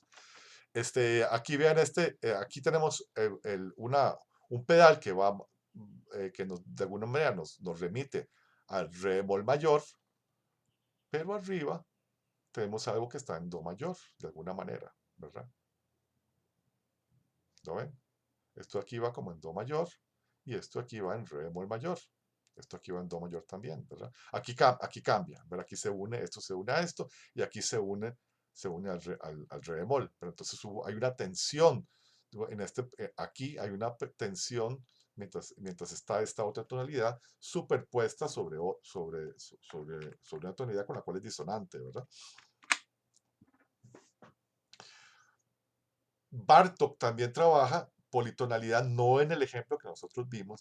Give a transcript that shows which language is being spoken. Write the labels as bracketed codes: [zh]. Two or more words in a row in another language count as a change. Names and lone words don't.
[es] Aquí vean aquí tenemos un pedal que de alguna manera nos remite al re bemol mayor, pero arriba tenemos algo que está en do mayor, de alguna manera, ¿verdad? ¿Lo ven? Esto aquí va como en do mayor y esto aquí va en re bemol mayor. Esto aquí va en do mayor también, ¿verdad? Aquí cambia, ¿verdad? Aquí esto se une a esto y aquí se une al re bemol. Pero entonces hay una tensión. Aquí hay una tensión mientras está esta otra tonalidad superpuesta sobre una tonalidad con la cual es disonante, ¿verdad? Bartók también trabaja politonalidad, no en el ejemplo que nosotros vimos.